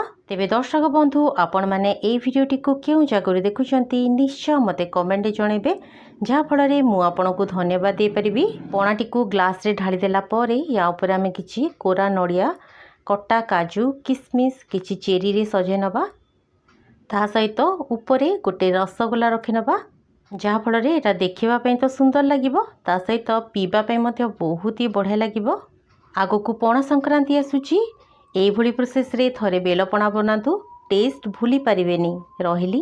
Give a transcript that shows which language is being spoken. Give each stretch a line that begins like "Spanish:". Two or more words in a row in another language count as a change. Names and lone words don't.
Odia: ତେବେ ଦର୍ଶକ ବନ୍ଧୁ ଆପଣ ମାନେ ଏ ଭିଡିଓଟି କୁ କେଉ ଜାଗା ଦେଖୁଛନ୍ତି ନିଶ୍ଚୟ ମତେ କମେଣ୍ଟ ରେ ଜଣେଇବେ, ଯାହା ଫଳ ରେ ମୁଁ ଆପଣ କୁ ଧନ୍ୟବାଦ ଦେଇ ପାରିବି। ପଣାଟି କୁ ଗ୍ଲାସ ରେ ଢାଳି ଦେଲା ପରେ ଏହା ଉପରେ ଆମେ କିଛି କୋରା ନଡ଼ିଆ, କଟା କାଜୁ, କିସମିସ, କିଛି ଚେରୀ ରେ ସଜେଇ ନେବା। ତା ସହିତ ଉପରେ ଗୋଟେ ରସଗୋଲା ରଖିନେବା, ଯାହାଫଳରେ ଏଇଟା ଦେଖିବା ପାଇଁ ତ ସୁନ୍ଦର ଲାଗିବ, ତା ସହିତ ପିଇବା ପାଇଁ ମଧ୍ୟ ବହୁତ ହି ବଢ଼ିଆ ଲାଗିବ। ଆଗକୁ ପଣା ସଂକ୍ରାନ୍ତି ଆସୁଛି, ଏଇଭଳି ପ୍ରୋସେସ୍ରେ ଥରେ ବେଲପଣା ବନାନ୍ତୁ, ଟେଷ୍ଟ ଭୁଲି ପାରିବେନି।